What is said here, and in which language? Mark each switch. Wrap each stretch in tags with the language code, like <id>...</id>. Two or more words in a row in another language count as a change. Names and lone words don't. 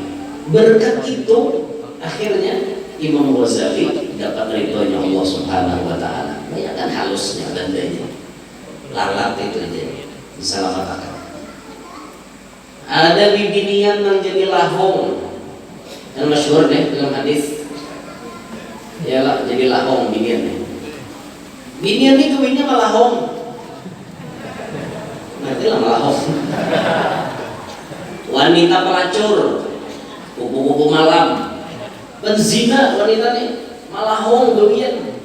<id>Berkat itu akhirnya Imam Ghazali dapat ridhonya Allah</id> <ar>سبحانه وتعالى.</ar> <bjn>Banyak kan halusnya bandanya, lalat itu aja diselamatkan. Ada bibinian yang jadi lahong, yang masyhur deh dalam hadis. Ya lah, jadi lahong binian nih. Binian ini kawinnya malahong. Ngerti lah malahong.</bjn> <id>Wanita pelacur, kupu-kupu malam, penzina wanita nih,</id> <bjn>malahong kawin.</bjn>